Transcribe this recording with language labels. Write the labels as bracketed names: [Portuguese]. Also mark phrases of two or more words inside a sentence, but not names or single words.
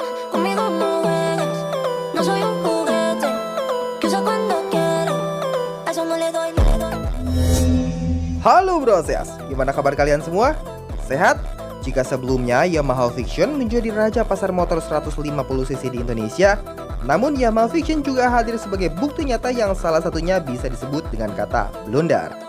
[Spanish] Conmigo no juegues, no soy un juguete que usa cuando quiere. A eso no le doy, no le doy. [Indonesian] Halo Brosias, gimana kabar kalian semua? Sehat? Jika sebelumnya Yamaha Vision menjadi raja pasar motor 150cc di Indonesia, namun Yamaha Vision juga hadir sebagai bukti nyata yang salah satunya bisa disebut dengan kata blunder.